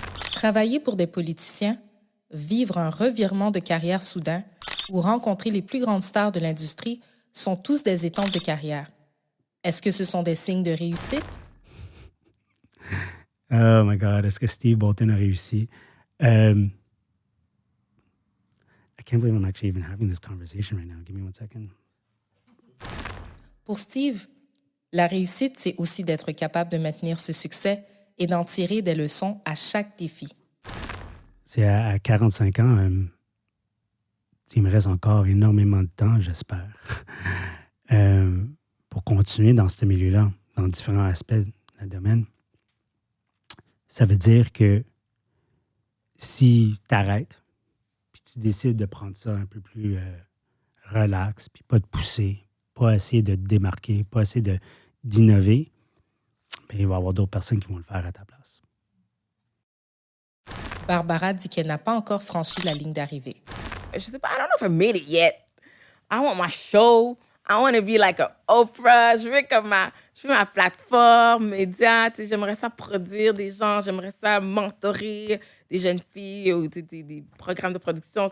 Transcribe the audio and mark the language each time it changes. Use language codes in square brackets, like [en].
[fr] Travailler pour des politiciens, vivre un revirement de carrière soudain ou rencontrer les plus grandes stars de l'industrie sont tous des étampes de carrière. Est-ce que ce sont des signes de réussite? [en] Oh my God, [fr] est-ce que Steve Bolton a réussi? [en] I can't believe I'm actually even having this conversation right now. Give me 1 second. [fr] Pour Steve, la réussite, c'est aussi d'être capable de maintenir ce succès et d'en tirer des leçons à chaque défi. C'est à 45 ans, il me reste encore énormément de temps, j'espère, pour continuer dans ce milieu-là, dans différents aspects du domaine. Ça veut dire que si tu arrêtes, puis tu décides de prendre ça un peu plus relax, puis pas de pousser, pas essayer de te démarquer, pas essayer d'innover, bien, il va y avoir d'autres personnes qui vont le faire à ta place. Barbara dit qu'elle n'a pas encore franchi la ligne d'arrivée. Je sais pas, [en] I don't know if I made it yet. I want my show. I want to be like an Oprah. [fr] Je veux ma plateforme, média. J'aimerais ça produire des gens. J'aimerais ça mentorer des jeunes filles ou des programmes de production.